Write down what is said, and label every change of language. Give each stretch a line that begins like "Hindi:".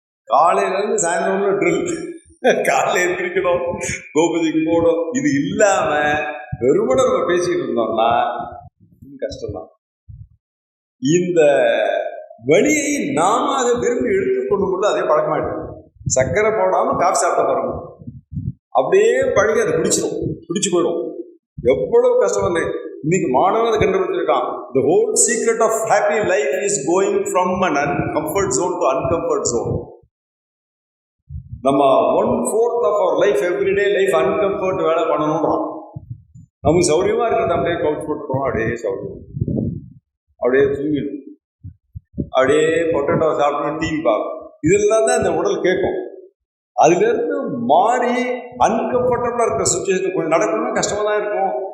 Tamil: காலையில இருந்து சாயந்தரம் ட்ரில், காலையில எழுந்திரிக்கணும், கோபூஜைக்கு போகணும், இது இல்லாம வெறுமனை நம்ம பேசிட்டு இருந்தோம்னா கஷ்டம்தான். இந்த வழியை நாம அதை விரும்பி எடுத்துக்கொண்டு போது அதே பழக்கமாயிடும். சர்க்கரை போடாம காஃபி சாப்பிட்ட பாருங்க, அப்படியே பழகி அதை பிடிச்சு போயிடும். எவ்வளவு கஷ்டம் இல்லை. இன்னைக்கு மாணவன் அதை கண்டுபிடிச்சிருக்கான்.
English: The whole secret of happy life is going from an uncomfort zone to uncomfort zone. நம்ம 1/4 of our life everyday life uncomfort
Tamil: வேலை பண்ணணும்ன்றான். நமக்கு சௌரியமா இருக்கிறது அப்படியே கவுச் போட்டுறோம், அப்படியே சௌரியம், அப்படியே தூங்கிடும், அப்படியே பொட்டேட்டோ சாப்பிட்டு டிவி பார்க்கும். இதெல்லாம் தான் இந்த உடல் கேட்கும். அதுல இருந்து மாறி அன்கம்ஃபர்டபுளா இருக்கிற சுச்சுவேஷன் கொஞ்சம் நடக்கணும்னா கஷ்டமா தான் இருக்கும்.